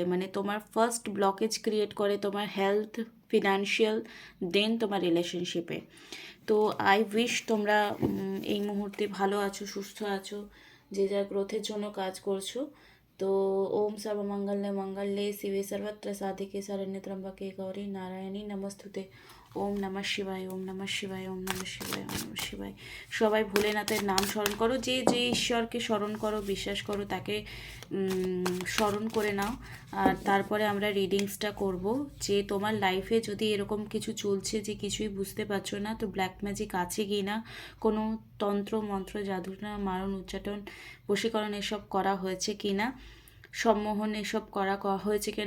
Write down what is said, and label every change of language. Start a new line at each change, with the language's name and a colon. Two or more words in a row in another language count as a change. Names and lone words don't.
Bangla: মানে তোমার
English: first blockage create
Bangla: করে তোমার
English: health, financial, then
Bangla: তোমার রিলেশনশিপে। তো
English: I wish
Bangla: তোমরা এই মুহূর্তে ভালো আছো, সুস্থ আছো, যে যা গ্রোথের জন্য কাজ করছো।
Sanskrit: তো ওম সর্বমঙ্গলে মঙ্গলে শিবে সর্বত্র সাধিকে শরণ্যে ত্র্যম্বকে গৌরী নারায়ণী নমস্তুতে। ওম নমঃ শিবায়, ওম নমঃ শিবায়, ওম নমঃ শিবায়, ওম নমঃ শিবায়।
Bangla: সবাই ভোলেনাথের নাম স্মরণ করো, যে যে ঈশ্বরকে স্মরণ করো, বিশ্বাস করো, তাকে স্মরণ করে নাও। আর তারপরে আমরা রিডিংসটা করব। যে তোমার লাইফে যদি এরকম কিছু চলছে যে কিছুই বুঝতে পারছো না, তো
English: black magic
Bangla: আছে কি না, কোনো তন্ত্র মন্ত্র জাদুটা মারণ উচ্চাটন বশীকরণ এসব করা হয়েছে কি না, সম্মোহন এসব করা হয়েছে কিনা।